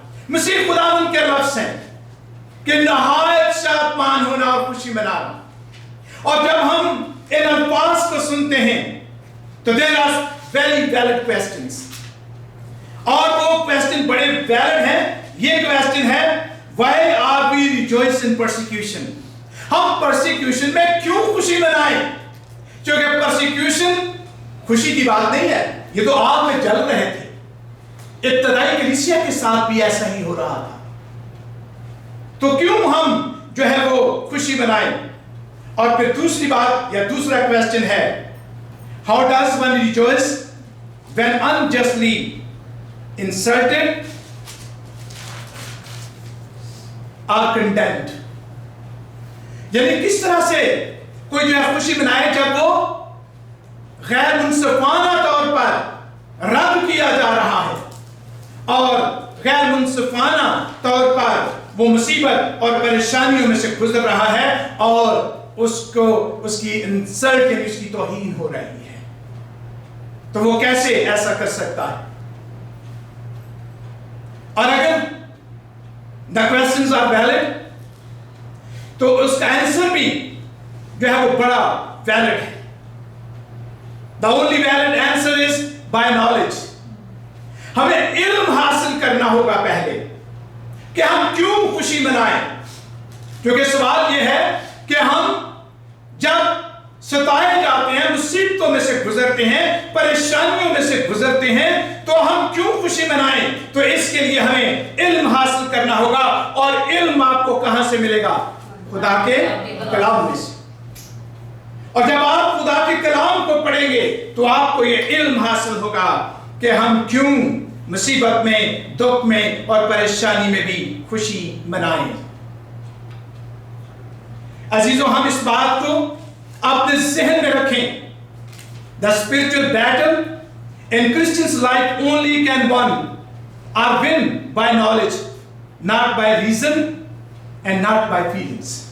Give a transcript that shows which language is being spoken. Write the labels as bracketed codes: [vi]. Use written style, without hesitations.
[hi] मसीह खुदा उनके लफ्ज हैं कि नहायत शादमान होना और खुशी मनाना। और जब हम इन अल्फाज को सुनते हैं तो [en] there are very valid questions, [hi] और वो क्वेश्चन बड़े वैलिड हैं। ये क्वेश्चन है [en] Why are we rejoice in persecution? [hi] हम परसिक्यूशन में क्यों खुशी मनाएं? क्योंकि परसिक्यूशन खुशी की बात नहीं है, ये तो आग में जल रहे थे। इब्तदाई कलीसिया के साथ भी ऐसा ही हो रहा था। तो क्यों हम जो है वो खुशी मनाएं? और फिर दूसरी बात या दूसरा क्वेश्चन है, [en] How does one rejoice when unjustly insulted are condemned? [hi] यानी किस तरह से कोई जो है खुशी मनाए जब वो गैर मुनसिफाना तौर पर रद्द किया जा रहा है और गैर मुनसिफाना तौर पर वो मुसीबत और परेशानियों में से गुजर रहा है और उसको उसकी इंसल्ट यानी उसकी तौहीन हो रही है। तो वो कैसे ऐसा कर सकता है? और अगर [en] The questions are valid, [hi] तो उसका आंसर भी जो है वो बड़ा वैलिड है। [en] The only valid answer is by knowledge. [hi] हमें इल्म हासिल करना होगा पहले कि हम क्यों खुशी मनाएं। क्योंकि सवाल यह है कि हम जब सताए जाते हैं, मुसीबतों में से गुजरते हैं, परेशानियों में से गुजरते हैं, तो हम क्यों खुशी मनाएं? तो इसके लिए हमें इल्म हासिल करना होगा। और इल्म आपको कहां से मिलेगा? खुदा के कलाम में से। और जब आप खुदा के कलाम को पढ़ेंगे तो आपको ये इल्म हासिल होगा कि हम क्यों मुसीबत में, दुख में और परेशानी में भी खुशी मनाएं। अजीजों, हम इस बात को अपने जहन में रखें। [en] The spiritual battle in Christians' life only can win by knowledge, not by reason and not by feelings.